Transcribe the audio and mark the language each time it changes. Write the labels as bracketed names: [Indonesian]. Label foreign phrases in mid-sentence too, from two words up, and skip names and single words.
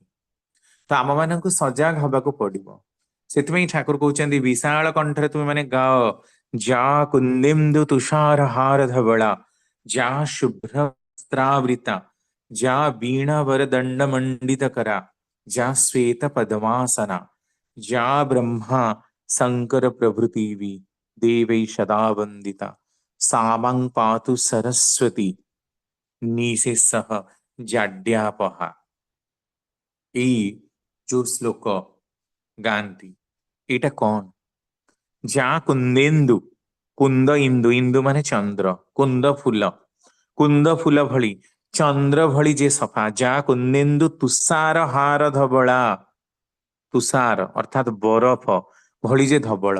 [Odia] ତ ଆମ ମାନଙ୍କୁ ସଜାଗ ହବାକୁ ପଡିବ। ସେଥିପାଇଁ ଠାକୁର କହୁଛନ୍ତି ବିଶାଳ କଣ୍ଠରେ ତୁମେ ମାନେ ଗାଅ, [Sanskrit] ଯା କୁନ୍ଦିନ୍ଦୁ ତୁଷାର ହାର ଧବଳା, ଯା ଶୁଭ୍ର ବସ୍ତ୍ରାବୃତା, ଯା ବୀଣା ବରଦଣ୍ଡ ମଣ୍ଡିତ କରା, ଯା ଶ୍ವೇତ ପଦ୍ମାସନା, ଯା ବ୍ରହ୍ମା ଶଙ୍କର ପ୍ରଭୃତି ବି ଦେବೈ ସଦା वंदिता, सामं पातु सरस्वती निशेषः जाड्यापहा। [Odia] ଏଇ ଯୋଉ ଶ୍ଲୋକ ଗାଆନ୍ତି, ଏଇଟା କଣ? ଯା କୁନ୍ଦେନ୍ଦୁ, କୁନ୍ଦ ଇନ୍ଦୁ, ଇନ୍ଦୁ ମାନେ ଚନ୍ଦ୍ର, କୁନ୍ଦ ଫୁଲ, କୁନ୍ଦ ଫୁଲ ଭଳି, ଚନ୍ଦ୍ର ଭଳି ଯେ ସଫା, [Sanskrit] ଯା କୁନ୍ଦେନ୍ଦୁ ତୁଷାର ହାର ଧବଳା, [Odia] ତୁଷାର ଅର୍ଥାତ୍ ବରଫ ଭଳି ଯେ ଧବଳ।